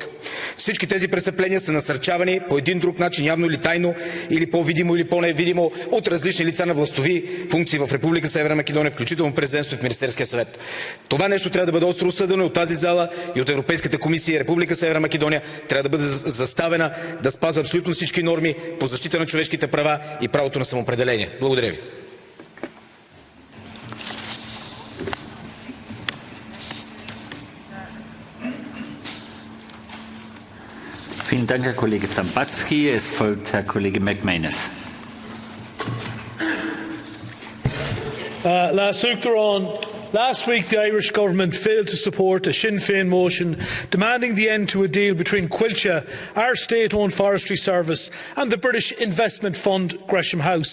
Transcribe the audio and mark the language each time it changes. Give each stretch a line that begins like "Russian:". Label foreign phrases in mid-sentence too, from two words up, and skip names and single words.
Bulgarian: Всички тези престъпления са насърчавани по един друг начин, явно или тайно, или по-видимо, или по-невидимо, от различни лица на властови функции в Република Северна Македония, включително президентство и в Министерския съвет. Това нещо трябва да бъде остро осъдено от тази зала и от Европейската комисия и Република Северна Македония трябва да бъде заставена да спазва абсолютно всички норми по защита на човешките права и правото на самоопределение. Благодаря ви.
German: Vielen Dank, Herr Kollege Dzambazki. Es folgt Herr Kollege McManus.
English: Last week, the Irish government failed to support a Sinn Féin motion demanding the end to a deal between Quilcha, our state-owned forestry service, and the British investment fund Gresham House.